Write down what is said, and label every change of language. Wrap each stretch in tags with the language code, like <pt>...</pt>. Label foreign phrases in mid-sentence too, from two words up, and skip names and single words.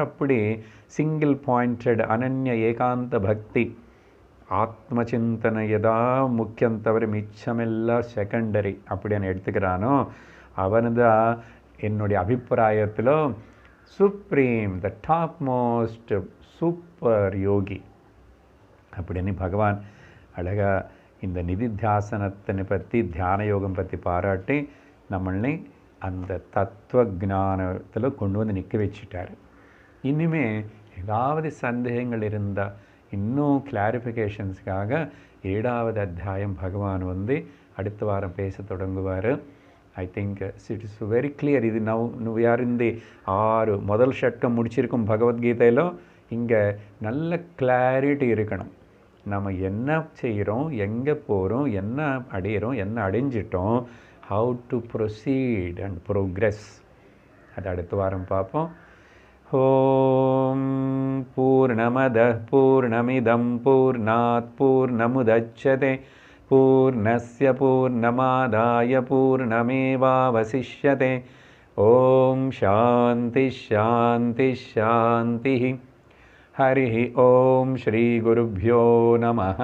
<ta>அப்படி</ta> <en>single pointed</en> <ta>அனன்ய ஏகாந்த பக்தி ஆத்ம சிந்தனை எதான் முக்கியம் தவிர மிச்சமெல்லாம் செகண்டரி அப்படின்னு எடுத்துக்கிறானோ அவன்தான் என்னுடைய அபிப்பிராயத்தில் சுப்ரீம்,</ta> <en>the top most super</en> <ta>யோகி அப்படின்னு பகவான் அழகாக இந்த நிதித்தியாசனத்தினை பற்றி, தியான யோகம் பற்றி பாராட்டி நம்மளை அந்த தத்துவ ஞானத்தில் கொண்டு வந்து நிற்க வச்சுட்டார். இனிமே ஏதாவது சந்தேகங்கள் இருந்தால் இன்னும் கிளாரிஃபிகேஷன்ஸ்க்காக 7வது அத்தியாயம் பகவான் வந்து அடுத்த வாரம் பேச தொடங்குவார்.</ta> <en>I think it is very clear. இது we are in the 6</en> <ta>முதல் ஷட்கம் முடிச்சிருக்கும் பகவத்கீதையில். இங்கே நல்ல கிளாரிட்டி இருக்கணும். நம்ம என்ன செய்கிறோம், எங்கே போகிறோம், என்ன அடையிறோம், என்ன அடைஞ்சிட்டோம்,</ta> <en>how to proceed and progress.</en> <ta>அது அடுத்த வாரம் பார்ப்போம்.</ta> <sa>ॐ पूर्णमदः पूर्णमिदं पूर्णात् पूर्णमुदच्यते पूर्णस्य पूर्णमादाय पूर्णमेवावशिष्यते. ॐ शान्ति शान्ति शान्ति. हरिः ओम श्री गुरुभ्यो नमः.</sa>